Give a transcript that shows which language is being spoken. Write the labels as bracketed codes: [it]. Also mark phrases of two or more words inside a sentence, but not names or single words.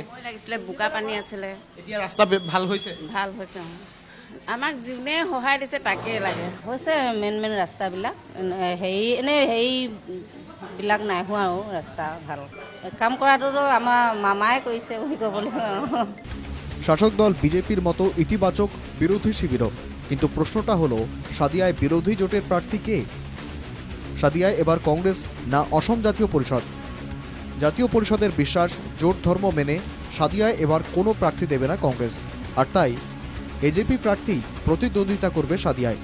[as] সময় লাগিছিলে, বোকা পানী আছিলে। এতিয়া ৰাস্তা ভাল হৈছে? ভাল হৈছে। আমাক যোনে সহায় দিছে তাকেই লাগে। হৈছে মেইন ৰাস্তাবিলাক, হেৰিবিলাক নাই হোৱা আৰু ৰাস্তা ভাল কাম কৰাটোতো আমাৰ মামাই কৰিছে বুলি ক'ব লাগিব। [bn] শাসক দল বিজেপির মতো ইতিবাচক বিরোধী শিবিরও, কিন্তু প্রশ্নটা হলো সাদিয়ায় বিরোধী জোটের প্রার্থী কে? সাদিয়ায় এবার কংগ্রেস না অসম জাতীয় পরিষদ? জাতীয় পরিষদের বিশ্বাস, জোট ধর্ম মেনে সাদিয়ায় এবার কোনো প্রার্থী দেবে না কংগ্রেস, আর তাই এজেপি প্রার্থী প্রতিদ্বন্দ্বিতা করবে সাদিয়ায়।